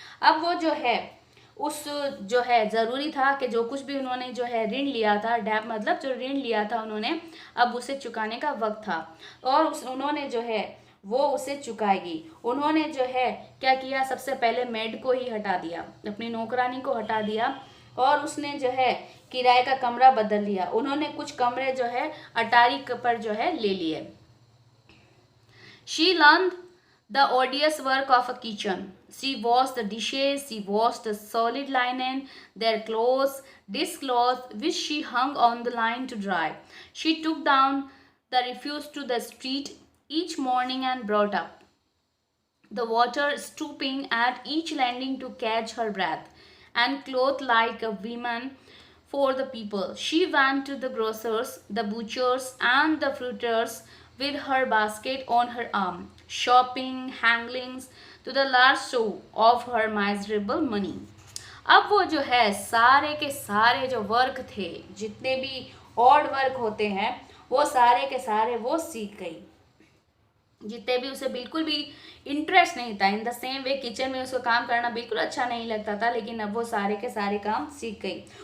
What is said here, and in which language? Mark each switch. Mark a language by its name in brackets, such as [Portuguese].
[Hindi] अब वो जो है उस जो है ज़रूरी था कि जो कुछ भी उन्होंने जो है ऋण लिया था, डेप मतलब जो ऋण लिया था उन्होंने, अब उसे चुकाने का वक्त था और उन्होंने जो है वो उसे चुकाएगी। उन्होंने जो है क्या किया, सबसे पहले मेड को ही हटा दिया, अपनी नौकरानी को हटा दिया और उसने जो है किराए का कमरा बदल लिया। उन्होंने कुछ कमरे जो है अटारी पर जो है ले लिए। [English] She learned the odious work of a kitchen. She washed the dishes, she washed the solid linen, their clothes, dishcloths, which she hung on the line to dry. She took down the refuse to the street each morning and brought up the water, stooping at each landing to catch her breath, and clothed like a woman for the people. She went to the grocers, the butchers, and the fruiters with her basket on her arm, shopping, hanglings to the last sou of her miserable money. [Hindi] अब वो जो है सारे के सारे जो work थे, जितने भी ऑड वर्क होते हैं, वो सारे के सारे वो सीख गई। जितने भी उसे बिल्कुल भी इंटरेस्ट नहीं था। [English] in the same way [Hindi] kitchen में उसको काम करना बिल्कुल अच्छा नहीं लगता था, लेकिन अब वो सारे के सारे काम सीख गई।